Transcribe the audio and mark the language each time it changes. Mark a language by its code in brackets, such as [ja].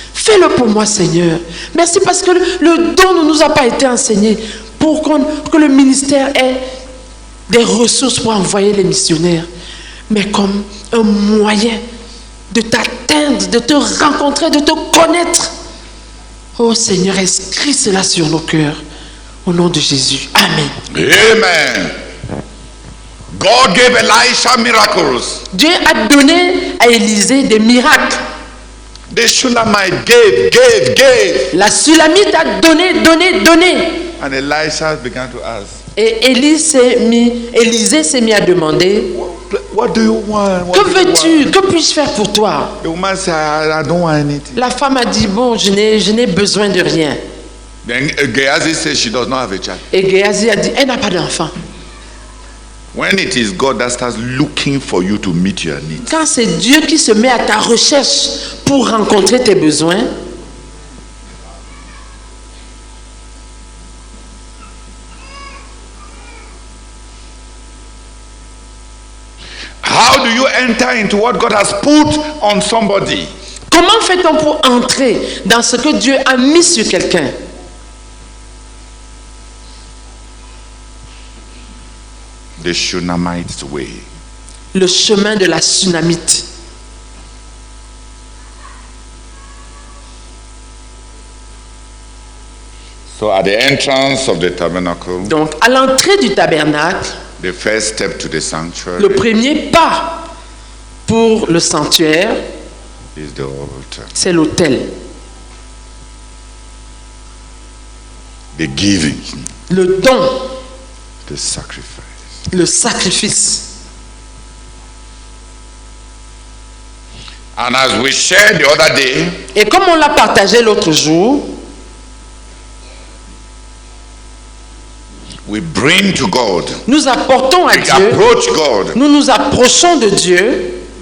[fr] Fais-le pour moi, Seigneur. Merci parce que le don ne nous a pas été enseigné pour que le ministère ait des ressources pour envoyer les missionnaires, mais comme un moyen de t'atteindre, de te rencontrer, de te connaître. Oh Seigneur, inscris cela sur nos cœurs. Au nom de Jésus. Amen. Amen. [en] God gave Elisha miracles. [fr] Dieu a donné à Élisée des miracles. [en] The Shulamite gave. [fr] La Sulamite a donné. [en] And Elisha began to ask, [fr] Et Élisée s'est mis à demander, [en] what do you want? [fr] que veux-tu? Que puis-je faire pour toi? [en] The woman said, I don't want anything. [fr] La femme a dit, bon, je n'ai besoin de rien. [en] Then Gehazi said she does not have a child. [fr] Et Gehazi a dit, elle n'a pas d'enfant. [en] When it is God that starts looking for you to meet your needs, [fr] Quand c'est Dieu qui se met à ta recherche pour rencontrer tes besoins, [en] how do you enter into what God has put on somebody? [fr] comment fait-on pour entrer dans ce que Dieu a mis sur quelqu'un? [en] The Shunammite's way. [fr] Le chemin de la Sunamite. [en] So at the entrance of the tabernacle, [fr] Donc, à l'entrée du tabernacle, [en] the first step to the sanctuary [fr] le premier pas pour le sanctuaire, [en] is the altar. [fr] c'est l'autel. [en] The giving, [fr] Le don, [en] the sacrifice. [fr] le sacrifice. [en] And as we shared the other day, [fr] Et comme on l'a partagé l'autre jour, [en] we bring to God, [fr] nous apportons à [en] we [fr] Dieu, [en] approach God [fr] nous nous approchons de Dieu